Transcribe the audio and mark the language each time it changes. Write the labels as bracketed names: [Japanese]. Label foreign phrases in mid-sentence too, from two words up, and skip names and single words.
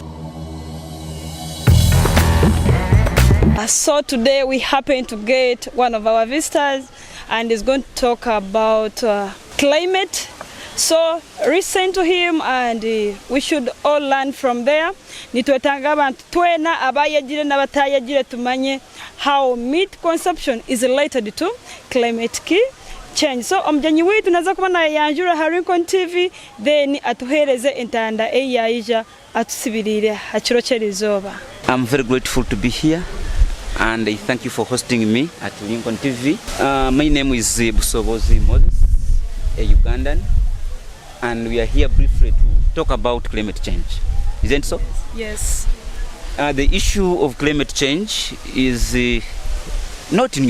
[English] So today we happen to get one of our visitors and he's going to talk about climate. So listen to him and we should all learn from there. [Chiga] Nitwetanga abantu twena abayagire n'abatayagire tumanye [English] how meat consumption is related to climate change. [Chiga] So omjanyi wetu naza kubona yanjura Haricon TV then atuhereze entanda eyaija atusibirire hakiro kyerizoba. [English] I'm very grateful to be here and I thank you for hosting me at Lincoln TV. My name is Busobozi Moses, a Ugandan, and we are here briefly to talk about climate change. Isn't so? Yes. The issue of climate change is not new.